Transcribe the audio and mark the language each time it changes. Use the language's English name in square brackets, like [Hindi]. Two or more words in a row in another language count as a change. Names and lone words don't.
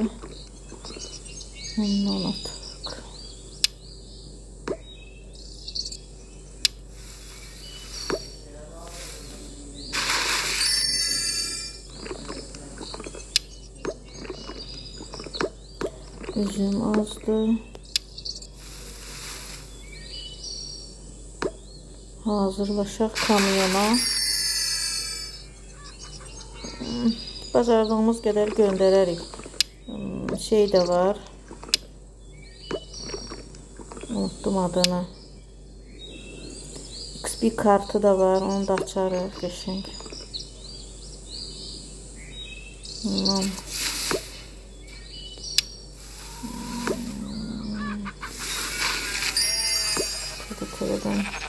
[Azerbaijani] Ondan atırıq. Üzüm azdır. Hazırlaşaq kamyona. Bacardığımız qədər göndərərik. Şey də var. [Turkish] Unuttum adını. [Azerbaijani] USB kartı da var. Onu da açarız. Qəşəng. TV'den.